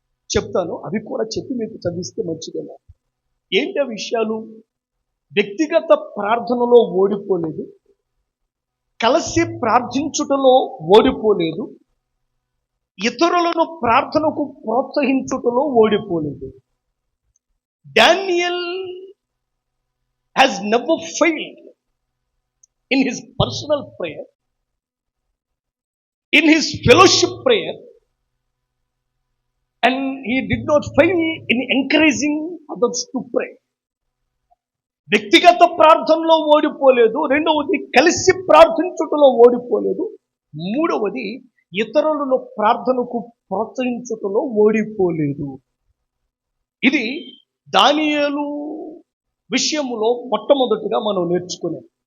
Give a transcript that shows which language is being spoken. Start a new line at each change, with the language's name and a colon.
Telugu: చెప్తాను, అవి కూడా చెప్పి మీకు చదివిస్తే మంచిదేనా. ఏంటి ఆ విషయాలు? వ్యక్తిగత ప్రార్థనలో ఓడిపోలేదు, కలిసి ప్రార్థించుటలో ఓడిపోలేదు, ఇతరులను ప్రార్థనకు ప్రోత్సహించుటలో ఓడిపోలేదు.
English: Daniel has never failed in his personal prayer, in his fellowship prayer, and he did not fail in encouraging others to pray.
Telugu: వ్యక్తిగత ప్రార్థనలో ఓడిపోలేదు, రెండవది కలిసి ప్రార్థించుటలో ఓడిపోలేదు, మూడవది ఇతరులను ప్రార్థనకు ప్రోత్సహించుటలో ఓడిపోలేదు. ఇది దానియేలు విషయంలో మొట్టమొదటిగా మనం నేర్చుకునేది.